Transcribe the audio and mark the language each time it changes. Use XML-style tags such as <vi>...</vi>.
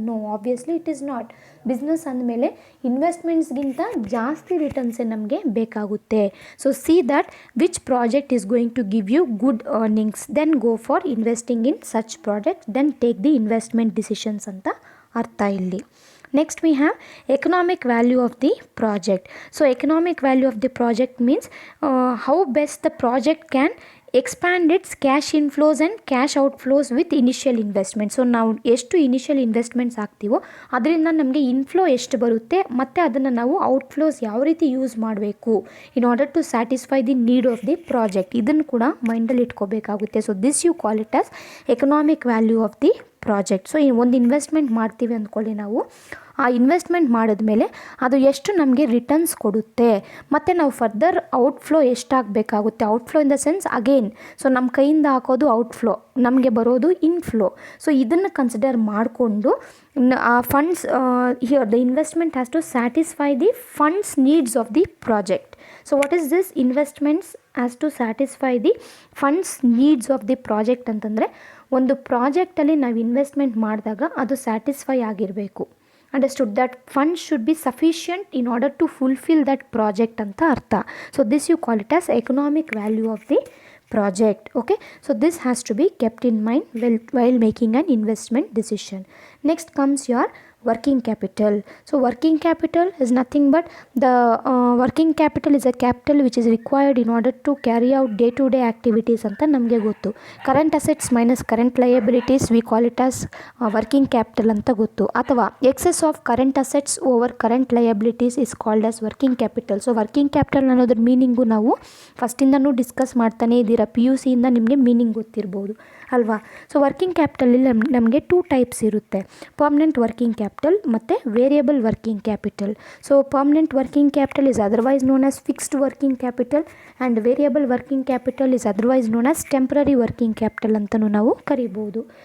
<en>No, obviously it is not.</en> <kn>Business ಅಂದಮೇಲೆ ಇನ್ವೆಸ್ಟ್ಮೆಂಟ್ಸ್ಗಿಂತ ಜಾಸ್ತಿ ರಿಟರ್ನ್ಸೇ ನಮಗೆ ಬೇಕಾಗುತ್ತೆ.</kn> <en>so see that which project is going to give you good earnings, then go for investing in such project, then take the investment decisions</en> <kn>ಅಂತ ಅರ್ಥ ಇಲ್ಲಿ.</kn> <en>Next we have economic value of the project. So economic value of the project means how best the project can expand its cash inflows and cash outflows with initial investment.</en> <kn>So ನಾವು ಎಷ್ಟು initial investments ಹಾಕ್ತೀವೋ ಅದರಿಂದ ನಮಗೆ inflow ಎಷ್ಟು ಬರುತ್ತೆ ಮತ್ತು ಅದನ್ನು ನಾವು ಔಟ್ಫ್ಲೋಸ್ ಯಾವ ರೀತಿ ಯೂಸ್ ಮಾಡಬೇಕು</kn> <en>in order to satisfy the need of the project,</en> <kn>ಇದನ್ನು ಕೂಡ ಮೈಂಡಲ್ಲಿ ಇಟ್ಕೋಬೇಕಾಗುತ್ತೆ.</kn> <en>So this you call it as economic value of the project.</en> <kn>So ಒಂದು ಇನ್ವೆಸ್ಟ್ಮೆಂಟ್ ಮಾಡ್ತೀವಿ ಅಂದ್ಕೊಳ್ಳಿ, ನಾವು ಆ ಇನ್ವೆಸ್ಟ್ಮೆಂಟ್ ಮಾಡಿದ್ಮೇಲೆ ಅದು ಎಷ್ಟು ನಮಗೆ ರಿಟರ್ನ್ಸ್ ಕೊಡುತ್ತೆ ಮತ್ತು ನಾವು further outflow ಎಷ್ಟಾಗಬೇಕಾಗುತ್ತೆ.</kn> <en>outflow in the sense again,</en> <kn>so ನಮ್ಮ ಕೈಯಿಂದ ಹಾಕೋದು ಔಟ್ಫ್ಲೋ, ನಮಗೆ ಬರೋದು ಇನ್ಫ್ಲೋ. ಸೊ ಇದನ್ನು ಕನ್ಸಿಡರ್ ಮಾಡಿಕೊಂಡು ಆ funds</kn> <en>Here the investment has to satisfy the funds needs of the project. So what is this investments has to satisfy the funds needs of the project</en> <kn>ಅಂತಂದರೆ ಒಂದು ಪ್ರಾಜೆಕ್ಟಲ್ಲಿ ನಾವು investment ಮಾಡಿದಾಗ ಅದು satisfy ಆಗಿರಬೇಕು.</kn> <en>understood that funds should be sufficient in order to fulfil that project</en> <kn>ಅಂತ ಅರ್ಥ.</kn> <en>So this you call it as economic value of the project. Okay, so this has to be kept in mind while making an investment decision. Next comes your working capital. So working capital is nothing but the working capital is a capital which is required in order to carry out day to day activities</en> <kn>anta namge gottu.</kn> <en>Current assets minus current liabilities we call it as working capital</en> <kn>anta gottu, athava</kn> <en>excess of current assets over current liabilities is called as working capital.</en> <kn>So working capital ಅನ್ನೋದ್ರ meaning ನಾವು ಫಸ್ಟಿಂದನೂ discuss ಮಾಡ್ತಾನೆ ಇದ್ದೀರಾ, PUC ಇಂದ ನಿಮಗೆ meaning ಗೊತ್ತಿರ್ಬೋದು ಅಲ್ವಾ. So working ಕ್ಯಾಪಿಟಲಲ್ಲಿ ನಮಗೆ 2 types ಇರುತ್ತೆ, ಪರ್ಮನೆಂಟ್ ವರ್ಕಿಂಗ್ ಕ್ಯಾಪಿಟಲ್ ಮತ್ತು variable working capital.</kn> <en>so permanent working capital is otherwise known as fixed working capital and variable working capital is otherwise known as temporary working capital</en> <kn>ಅಂತಲೂ ನಾವು ಕರಿಬೋದು.</kn>